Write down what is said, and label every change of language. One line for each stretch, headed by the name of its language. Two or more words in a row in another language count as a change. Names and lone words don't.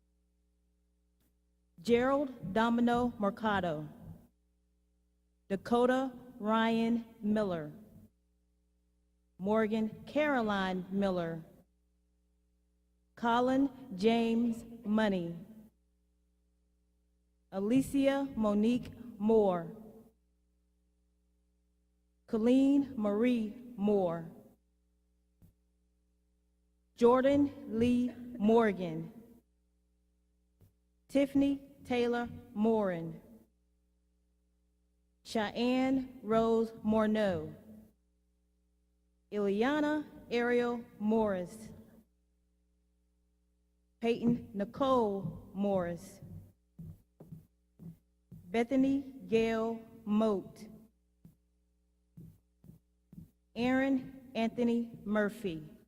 English: Gerald Domino Mercado, Dakota Ryan Miller, Morgan Caroline Miller, Colin James Money, Alicia Monique Moore, Colleen Marie Moore, Jordan Lee Morgan, Tiffany Taylor Morin, Cheyenne Rose Morneau, Ileana Ariel Morris, Peyton Nicole Morris, Bethany Gail Moat, Aaron Anthony Murphy,